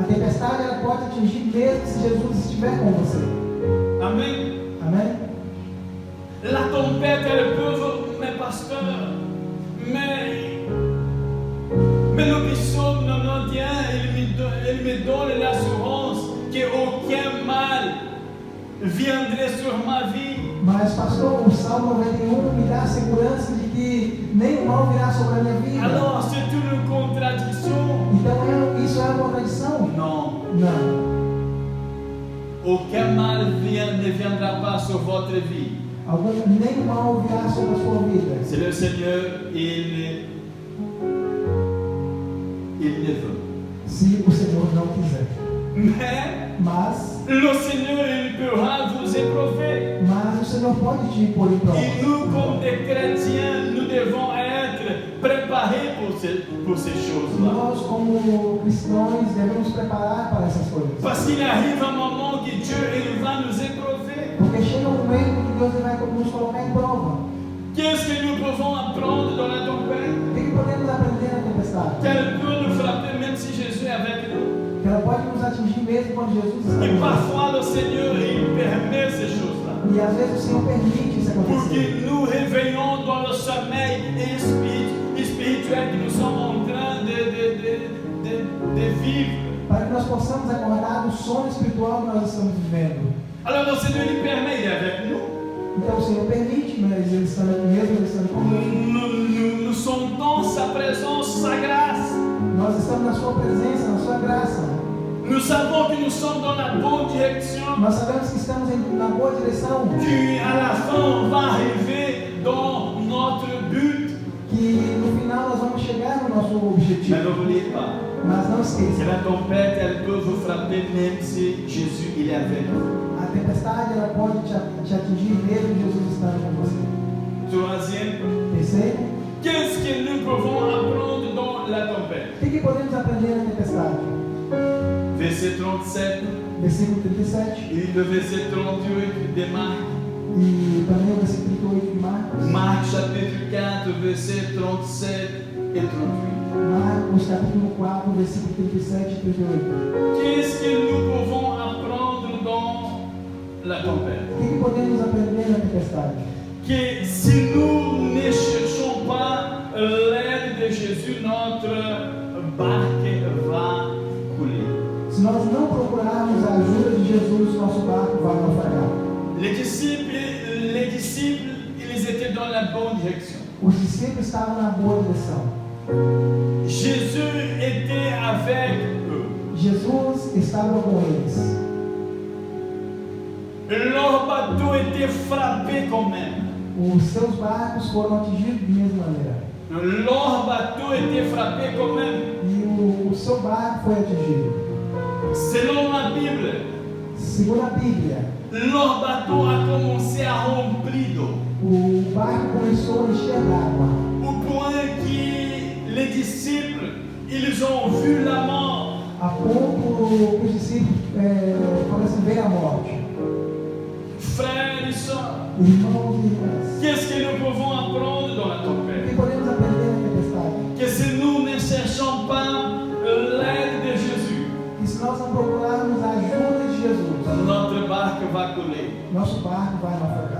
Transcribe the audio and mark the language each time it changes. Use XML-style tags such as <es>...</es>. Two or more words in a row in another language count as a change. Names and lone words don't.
<pt>A tempestade ela pode atingir mesmo se Jesus estiver com você. Amen. Amém?</pt> <fr>La tempête, elle peut vous, mais pasteur, mais me donne l'assurance qu'aucun mal viendrait sur ma vie.</fr> <pt>Mas, pastor, o Salmo 91 me dá a segurança de que nenhum mal virá sobre a minha vida.</pt> <fr>Alors c'est une contradiction.</fr> <pt>Então, isso é uma contradição?</pt> <fr>Non,</fr> <pt>Não.</pt> <fr>aucun mal ne viendra pas sur votre vie.</fr> <pt>Nenhum mal virá sobre a sua vida.</pt> <fr>C'est le Seigneur, il ne veut.</fr> <pt>Se o Senhor não quiser.</pt> <fr>Mais</fr> <pt>Mas</pt> <fr>le Seigneur, il pourra vous éprouver.</fr> <pt>o Senhor pode te pôr em prova.</pt> <fr>Et nous, comme des chrétiens, nous devons être préparés pour ces choses-là.</fr> <pt>Nós, como cristãos, devemos preparar para essas coisas.</pt> <fr>Parce qu'il arrive un moment que Dieu il va nous éprouver.</fr> <pt>Porque chega um momento que Deus vai nos colocar em prova.</pt> <fr>Qu'est-ce que nous pouvons apprendre dans la tempête?</fr> <pt>O que podemos aprender na tempestade?</pt> <fr>Qu'elle peut nous frapper même si Jésus est avec nous.</fr> <pt>Que ela pode nos atingir mesmo quando Jesus está</pt> <fr>Et</fr> <pt>conosco.</pt> <fr>parfois le Seigneur il permet ces choses-là.</fr> <pt>E às vezes o Senhor permite isso</pt> <fr>Pour</fr> <pt>acontecer.</pt> <fr>que nous réveillons dans le sommeil spirituel que nous sommes en train de vivre.</fr> <pt>Para que nós possamos acordar do sono espiritual que nós estamos vivendo.</pt> <fr>Alors le Seigneur il permet, il est avec nous.</fr> <pt>Então o Senhor permite, mas Ele estando aqui mesmo, Ele estando conosco.</pt> <fr>Nous sommes dans sa présence, sa grâce.</fr> <pt>Nós estamos na Sua presença, na Sua graça.</pt> <fr>Nous savons que nous sommes dans la bonne direction.</fr> <pt>Nós sabemos que estamos na boa direção.</pt> <fr>Que à la fin on va arriver dans notre but.</fr> <pt>Que no final nós vamos chegar no nosso objetivo.</pt> <fr>Mais n'oubliez pas.</fr> <pt>Mas não</pt> <fr>Que</fr> <pt>esqueça.</pt> <fr>la tempête, elle peut vous frapper même si Jésus il est avec vous.</fr> <pt>A tempestade ela pode te atingir mesmo Jesus estando com você.</pt> <fr>Troisième,</fr> <pt>Terceiro,</pt> <fr>qu'est-ce que nous pouvons apprendre dans la tempête?</fr> <pt>o que podemos aprender na tempestade?</pt> <fr>Verset 37</fr> <pt>Versículo 37</pt> <fr>et le verset 38 de Marc.</fr> <pt>e também o versículo 38 de Marcos.</pt> <fr>Marc chapitre 4, verset 37 et 38.</fr> <pt>Marcos capítulo 4, versículo 37 e 38.</pt> <fr>Qu'est-ce que nous pouvons apprendre dans la tempête?</fr> <pt>O que podemos aprender na tempestade?</pt> <fr>Que si nous ne cherchons pas l'aide de Jésus, notre barque va couler.</fr> <pt>Se nós não procurarmos a ajuda de Jesus, nosso barco vai naufragar.</pt> <fr>Les disciples, ils étaient dans la bonne direction.</fr> <pt>Os discípulos estavam na boa direção.</pt> <fr>Jésus était avec eux.</fr> <pt>Jesus estava com eles.</pt> <fr>Leur bateau était frappé quand même.</fr> <pt>Os seus barcos foram atingidos de mesma maneira.</pt> <fr>Leur bateau était frappé quand même.</fr> <pt>E o seu barco foi atingido.</pt> <fr>Selon la Bible,</fr> <pt>Segundo a Bíblia,</pt> <fr>leur bateau a commencé à remplir d'eau.</fr> <pt>o barco começou a encher d'água.</pt> <fr>Au point que les disciples, ils ont vu la mort.</fr> <pt>A ponto que os discípulos começam a ver a morte.</pt> <fr>Frères et sœurs,</fr> <pt>Irmãos e irmãs,</pt> <fr>qu'est-ce que nous pouvons apprendre dans la</fr> <pt>o</pt> <fr>tempête?</fr> <pt>que podemos aprender na tempestade?</pt> <fr>Que si nous ne cherchons pas l'aide de Jésus,</fr> <pt>Que se nós não procurarmos a ajuda de Jesus,</pt> <fr>notre barque va couler.</fr> <pt>nosso barco vai naufragar.</pt>